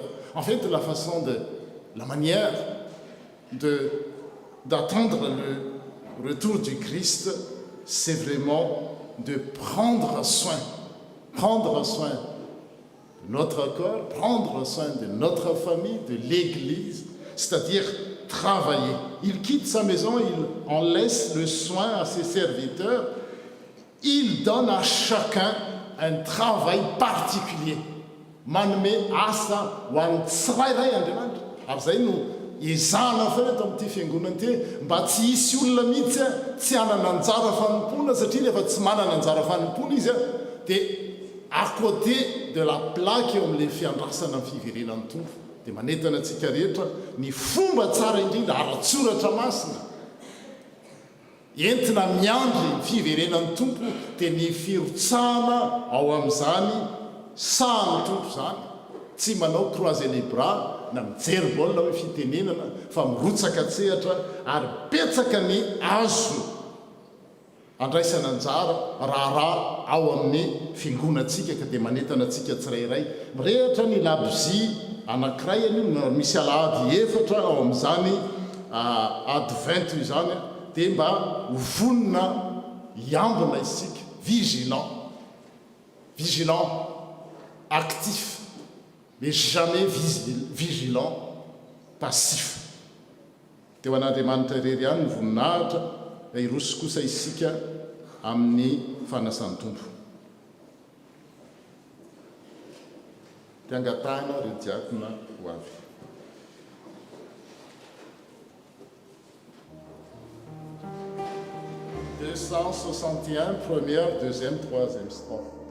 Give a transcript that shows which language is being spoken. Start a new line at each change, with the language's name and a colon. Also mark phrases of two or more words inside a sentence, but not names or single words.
French: En fait, la manière d'attendre le retour du Christ, c'est vraiment de prendre soin de notre corps, prendre soin de notre famille, de l'Église, c'est-à-dire travailler. Il quitte sa maison, il en laisse le soin à ses serviteurs, il donne à chacun un travail particulier.
Malagasy: Manome asa ho an'ny tsirairay Andriamanitra. Ary zay no izana feto amin'ity fiangonana ity mba tsy hisy olona mihitsy tsy hanana anjara fanompona satria rehefa tsy manana anjara fanompona izy dia
French: à côté de la plaque
Malagasy: eo amin'ilay fiandrasana amin'ny fiverenan'ny tompo dia manentana antsika rehetra ny fomba tsara indrindra ara-tsoratra masina entina miandry ny fiverenan'ny tompo dia ny firotsahana ao amin'izany sahany tompo zany tsy manao
French: croiser les
Malagasy: bras na mijery baolina hoe fitenenana fa mirotsaka tsehatra ary petsaka ny azo andraisana anjara raharaha ao amin'ny fiangonantsika ka dia manentana antsika tsirairay mirehatra ny labozia anankiray anio misy alahady efatra ao amin'izany advent io zany dia mba hovonina hiambina isika
French: vigilant actif mais jamais vigilant passif.
Malagasy: Teo an'Andriamanitra irery ihany ny voninahitra hiroso kosa isika amin'ny fanasan'ny tompo. Tiangatana ireo diakona ho avy.
French: « 261, première, deuxième, troisième strophe.